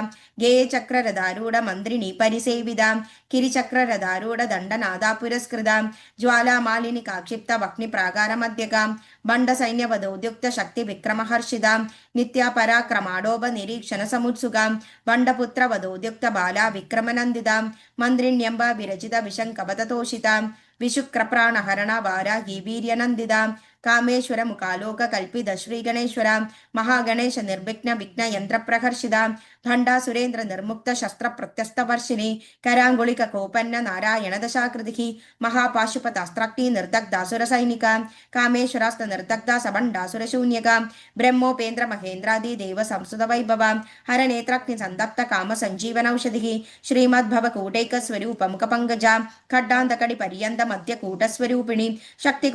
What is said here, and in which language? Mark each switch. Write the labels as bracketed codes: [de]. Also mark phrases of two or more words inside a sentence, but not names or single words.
[sa] गेयचक्ररधारूढ मन्त्रिणी परिसेवितां किरिचक्ररधारूढ दण्डनादा पुरस्कृतां ज्वालामालिनि काक्षिप्त वह्निप्राकारमध्यकां बण्डसैन्यवधोद्युक्त शक्तिविक्रमहर्षितां नित्यापराक्रमाडोभ निरीक्षण समुत्सुकां बण्डपुत्रवधोद्युक्त बाला विक्रमनन्दितां मन्त्रिण्यम्ब विरचित विशङ्कपततोषितां विशुक्रप्राणहरण वाराही वीर्यनन्दितां कामेश्वर मुखालोक कल्पित श्री गणेश्वरां महागणेश निर्विघ्न विघ्न यंत्र प्रहर्षितां ഭണ്ഡാസുരേന്ദ്ര നിർമുക്ത ശസ്ത്ര പ്രത്യസ്തവർഷിണി കരാങ്കുളിക കോപന്ന നാരായണ ദശാകൃതി മഹാപാശുപതാസ്ത്രാഗ്നി നിർദഗ്ധാസുര സൈനിക കാമേശ്വരാസ്ത്ര നിർദഗ്ധ സഭണ്ഡാസുരശൂന്യക ബ്രഹ്മോപേന്ദ്ര മഹേന്ദ്രാദി ദേവ സംസ്തുത വൈഭവ ഹരനേത്രാഗ്നി സന്തപ്ത കാമ സഞ്ജീവനൌഷധി ശ്രീമദ്ഭവ കൂടൈക സ്വരൂപ മുഖ പങ്കജ ഖഡ്ഡാന്തകടി പര്യന്ത മധ്യ കൂടസ്വരൂപിണി ശക്തി